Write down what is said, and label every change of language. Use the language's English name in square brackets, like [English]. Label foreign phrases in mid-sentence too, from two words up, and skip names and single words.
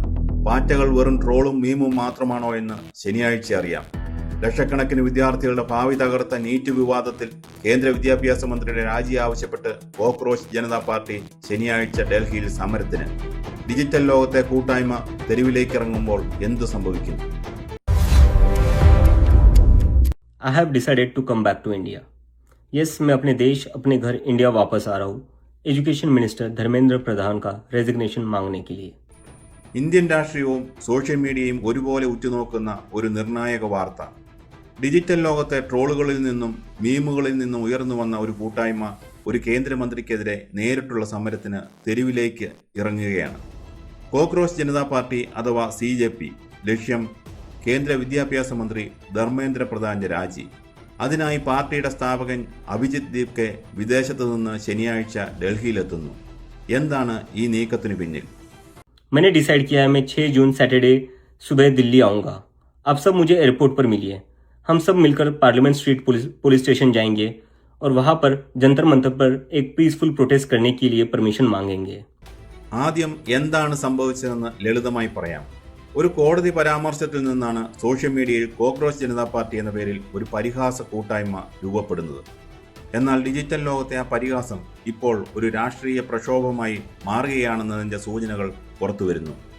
[Malayalam] പാറ്റകൾ വെറും ട്രോളും മീമും മാത്രമാണോ എന്ന് ശനിയാഴ്ച അറിയാം. ലക്ഷക്കണക്കിന് വിദ്യാർത്ഥികളുടെ ഭാവി തകർത്ത നീറ്റ് വിവാദത്തിൽ കേന്ദ്ര വിദ്യാഭ്യാസ മന്ത്രിയുടെ രാജി ആവശ്യപ്പെട്ട് കോക്രോച്ച് ജനതാ പാർട്ടി ശനിയാഴ്ച ഡൽഹിയിൽ സമരത്തിന്. ഡിജിറ്റൽ ലോകത്തെ കൂട്ടായ്മ തെരുവിലേക്ക് ഇറങ്ങുമ്പോൾ എന്തു സംഭവിക്കും? [English] I have decided to come back to India. Yes, [Hindi] मैं अपने देश अपने घर इंडिया वापस आ रहा हूँ [English] education minister [Hindi] धर्मेंद्र प्रधान का रेजिग्नेशन मांगने के लिए. [Malayalam] ഇന്ത്യൻ രാഷ്ട്രീയവും സോഷ്യൽ മീഡിയയും ഒരുപോലെ ഉറ്റുനോക്കുന്ന ഒരു നിർണായക വാർത്ത. ഡിജിറ്റൽ ലോകത്തെ ട്രോളുകളിൽ നിന്നും മീമുകളിൽ നിന്നും ഉയർന്നു വന്ന ഒരു കൂട്ടായ്മ ഒരു കേന്ദ്രമന്ത്രിക്കെതിരെ നേരിട്ടുള്ള സമരത്തിന് തെരുവിലേക്ക് ഇറങ്ങുകയാണ്. കോക്രോച്ച് ജനതാ പാർട്ടി അഥവാ CJP ലക്ഷ്യം കേന്ദ്ര വിദ്യാഭ്യാസ മന്ത്രി ധർമ്മേന്ദ്ര പ്രധാന്റെ രാജി. അതിനായി പാർട്ടിയുടെ സ്ഥാപകൻ അഭിജിത് ദീപ്കെ വിദേശത്തു നിന്ന് ശനിയാഴ്ച ഡൽഹിയിലെത്തുന്നു. എന്താണ് ഈ നീക്കത്തിനു പിന്നിൽ? [Hindi] मैंने डिसाइड किया है मैं 6 जून सैटरडे सुबह दिल्ली आऊँगा. आप सब मुझे एयरपोर्ट पर मिलिए. हम सब मिलकर [English] Parliament Street police station [Hindi] जाएंगे और वहाँ पर जंतर मंतर पर एक [English] peaceful protest [Hindi] करने के लिए परमिशन मांगेंगे. [Malayalam] ആദ്യം എന്താണ് സംഭവിച്ചതെന്ന് ലളിതമായി പറയാം. ഒരു കോടതി പരാമർശത്തിൽ നിന്നാണ് സോഷ്യൽ മീഡിയയിൽ കോക്രോച്ച് ജനതാ പാർട്ടി എന്ന പേരിൽ ഒരു പരിഹാസ കൂട്ടായ്മ രൂപപ്പെടുന്നത്. എന്നാൽ ഡിജിറ്റൽ ലോകത്തെ ആ പരിഹാസം ഇപ്പോൾ ഒരു രാഷ്ട്രീയ പ്രക്ഷോഭമായി മാറുകയാണെന്നതിൻ്റെ സൂചനകൾ പുറത്തുവരുന്നു.